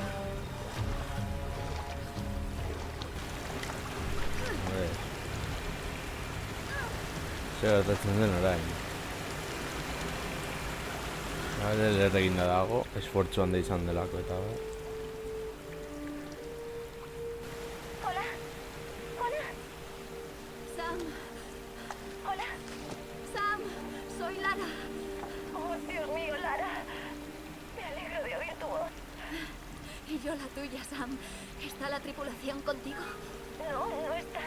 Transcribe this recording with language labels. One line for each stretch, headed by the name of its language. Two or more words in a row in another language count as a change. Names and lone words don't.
Basque: Zer gertatzen den orain. Eder eginda dago, esfortzu handa izan delako eta
Spanish: Hola. Hola. Sam. Hola. Sam. Soy Lara. Oh, Dios mío, Lara. Me alegro de oír tu voz. Y yo la tuya, Sam. ¿Está la tripulación contigo? No, no están.